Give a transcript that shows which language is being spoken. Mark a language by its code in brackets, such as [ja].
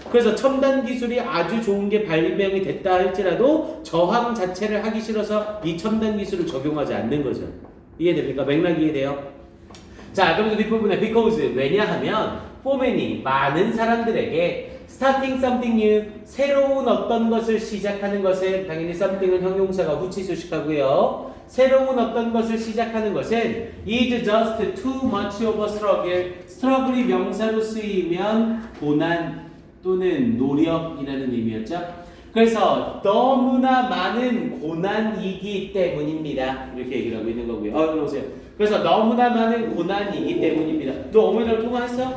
[ko] 그래서 첨단 기술이 아주 좋은 게 발명이 됐다 할지라도 저항 자체를 하기 싫어서 이 첨단 기술을 적용하지 않는 거죠. 이해됩니까? 맥락 이해돼요? 자, 그러면서 뒷부분에 because 왜냐하면 [en] for many [ko] 많은 사람들에게 [en] starting something new [ko] 새로운 어떤 것을 시작하는 것은 당연히 something은 형용사가 후치 수식하고요. 새로운 어떤 것을 시작하는 것은 [en] is just too much of a struggle. [ko] struggle이 명사로 쓰이면 고난 또는 노력이라는 의미였죠. 그래서 너무나 많은 고난이기 때문입니다. 이렇게 얘기를 하고 있는 거고요. 들어오세요. 그래서 너무나 많은 고난이기 때문입니다. 너 어머니랑 통화했어?